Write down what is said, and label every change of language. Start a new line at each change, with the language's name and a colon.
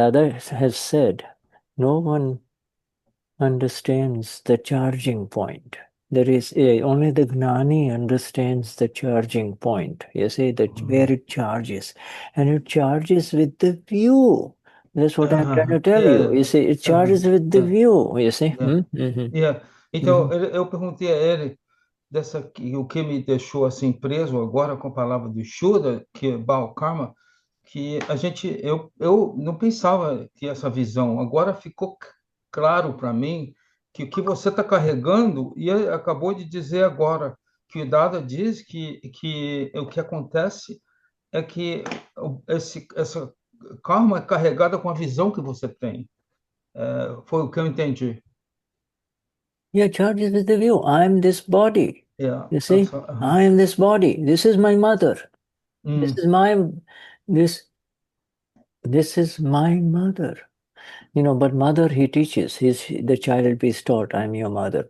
English: Dada has said, no one understands the charging point. There is only the Gnani understands the charging point. You see that where it charges, and it charges with the view. That's what I'm trying to tell you. Yeah, You see, it charges with the yeah, view. You see. yeah, yeah.
Portuguese: Então, Mhm. eu perguntei a ele o que me deixou assim preso agora com a palavra do Shuddha, que é Baal Karma, que eu não pensava que essa visão, agora ficou claro para mim que o que você está carregando, e ele acabou de dizer agora, que o Dada diz que o que acontece é que essa karma é carregada com a visão que você tem. Foi o que eu entendi.
English: Yeah, charges with the view. I'm this body. Yeah. You see, I am this body. This is my mother. This is my this is my mother. But mother, he teaches. The child is taught, I'm your mother.